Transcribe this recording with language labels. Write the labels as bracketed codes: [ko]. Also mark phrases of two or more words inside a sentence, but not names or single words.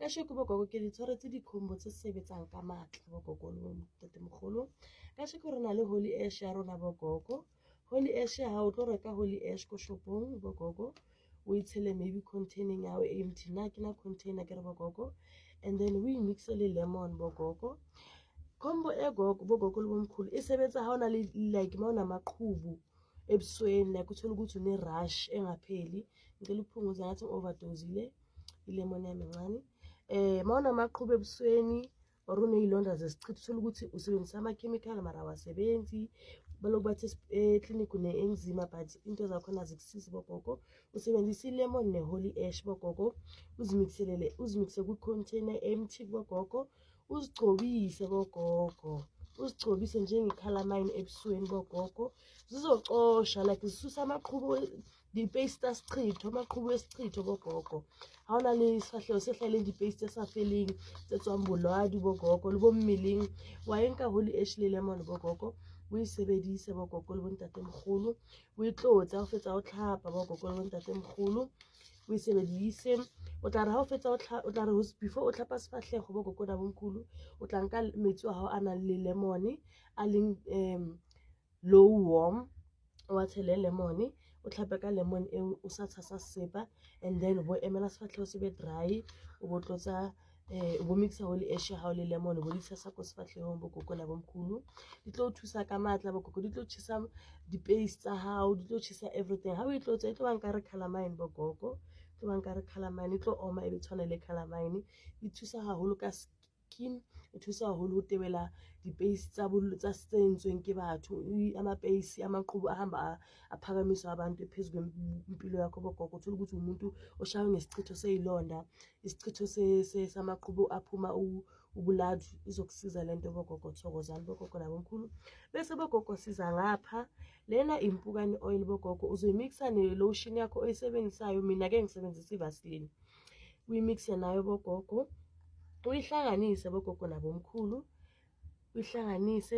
[st] Kasheko bogogo ke di tshwaretse di-combo tse sebetsang ka matla bogogo le bontatemogolo. Kasheko re na le Holy Ash ya rona bogogo. Holy Ash ha o tlo reka Holy Ash ko shopong bogogo o itshele [en] maybe containing [st] ya o empty na ke na container ke re bogogo, and then we mix le lemon bogogo. Combo e gogo bogogo le bomkhulu e sebetsa ha ona le [zu] like ma unamaqhubu ebusweni like uthola ukuthi une rush engapheli ngicela ukuphunguza ngathi overdosile ilemon yami encane. Ma unamaqhubu ebusweni or uneyilonda zesichitho uthola ukuthi usebenzisa ama-chemical mara awasebenzi baloku bathi eclinic une-eczema but into zakhona zikusizi bogogo, usebenzisa ilemon ne-Holy Ash bogogo, uzimixe kwi-container empty bogogo, uzigcobise bogogo, uzigcobise njenge-calamine ebusweni bogogo, zizocosha like zisusa amaqhubu di-paste asichitho amaqhubu esichitho bogogo. [st] Ha ona le sefahlego se hlahileng di-paste sa feleng tse tswang bolwadi bogogo le bo mmeleng wa e nka Holy Ash le lemon bogogo o e sebedise bogogo le bontatemogolo, o e tlotse ha o fetsa o tlhapa bogogo le bontatemogolo, o e sebedise. O tla re ha o fetsa o tla re before o tlhapa sefahlego bogogo na bomkhulu o tla nka metsi wa hao a nang le lemon a leng [en] low warm [st] o a tshele lemon o tlhape ka lemon eo o sa tshasa sepa, [en] and then [st] bo emela sefahlego se be dry o bo tlotsa bo mixa Holy Ash ha o le lemon bo di tshasa ko sefahlehong bogogo na bomkhulu di tlo thusa ka matla bogogo, di tlo tshisa di-paste tsa hao, di tlo tshisa everything. Ha o e tlotse e tlo ba nkare calamine bogogo, e tlo ba nkare calamine e tlo oma e be tshwana le calamine, e thusa haholo ka skin, e thusa haholo ho tebela di-paste tsa sentsweng ke batho [zu] ama-paste amaqhubu ahamba aphakamiswa abantu phezu kwempilo yakho [st] bogogo. [zu] Uthola ukuthi umuntu oshawe ngesichitho seyilonda, isichitho samaqhubu aphuma ubuladu, izokusiza lento bogogo. Thokozani bogogo nabomkhulu. Bese bogogo siza ngapha lena impukane oil bogogo uzoyimixa ne-lotion yakho oyisebenzisayo, mina ke ngisebenzisa iVaseline, uyimixe nayo bogogo uyihlanganise bogogo nabomkhulu, uyihlanganise.